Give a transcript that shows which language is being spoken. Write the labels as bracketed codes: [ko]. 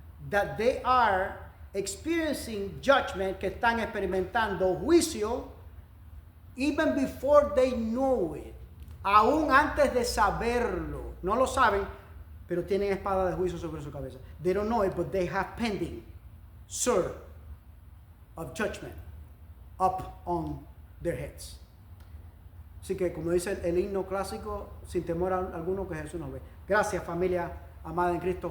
[en] That they are experiencing judgment, [es] que están experimentando juicio, [en] even before they know it. [es] Aún antes de saberlo. No lo saben, pero tienen espada de juicio sobre su cabeza. [en] They don't know it, but they have pending sword of judgment up on their heads. [es] Así que, como dice el himno clásico, sin temor a alguno, que Jesús nos ve. Gracias, familia amada en Cristo.